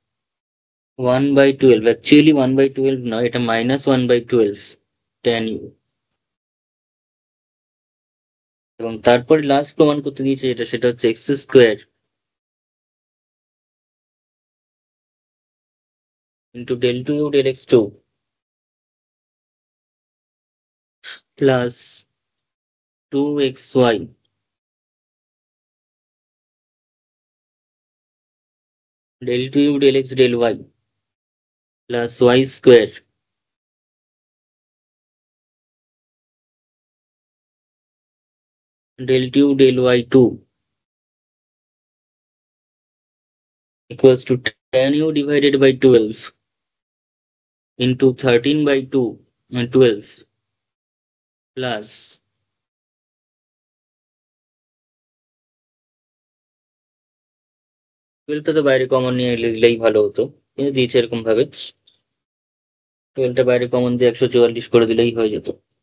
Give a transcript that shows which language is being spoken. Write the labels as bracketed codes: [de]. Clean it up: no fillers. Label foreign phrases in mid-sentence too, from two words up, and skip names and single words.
[bn] 1/12 অ্যাকচুয়ালি 1/12 নয়, এটা -1/12 tan ইউ। এবং তারপরে লাস্ট প্রমাণ করতে দিয়েছে যেটা, সেটা হচ্ছে x² ইন্টু del2u del x2 প্লাস 2xy del2u del x del y প্লাস y² del2u del y2 [en] equals to tan u divided by 12 into 13/2 [bn] 12 প্লাস, 12টা তো বাইরে কমন নিয়ে লিখলেই ভালো হতো, কিন্তু দিয়েছে এরকম ভাবে, 12টা বাইরে কমন দিয়ে 144 করে দিলেই হয়ে যেত।